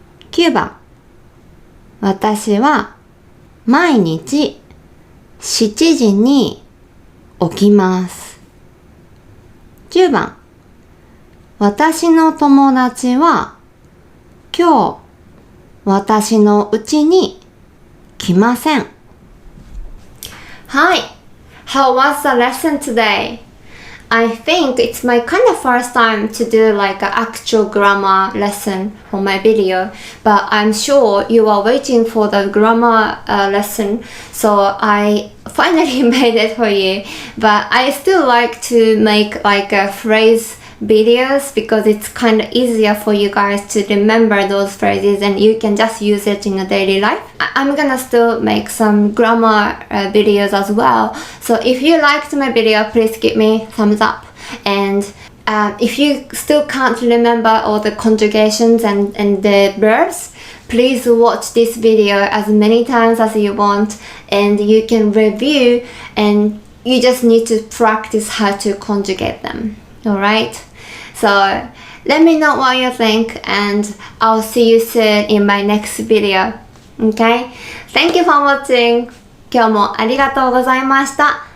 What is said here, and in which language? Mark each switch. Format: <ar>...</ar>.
<ja>9番、私は毎日7時に起きます。 10番、私の友達は今日私の家に来ません。</ja> <en>Hi, how was the lesson today? I think it's my kind of first time to do like an actual grammar lesson for my video, but I'm sure you are waiting for the grammar lesson, so I finally made it for you. But I still like to make like a phrase videos because it's kind of easier for you guys to remember those phrases and you can just use it in your daily life. I'm gonna still make some grammar videos as well. So if you liked my video, please give me thumbs up. And if you still can't remember all the conjugations and the verbs, please watch this video as many times as you want and you can review and you just need to practice how to conjugate them. Alright? So let me know what you think and I'll see you soon in my next video. Okay? Thank you for watching.</en> <ja>今日もありがとうございました。</ja>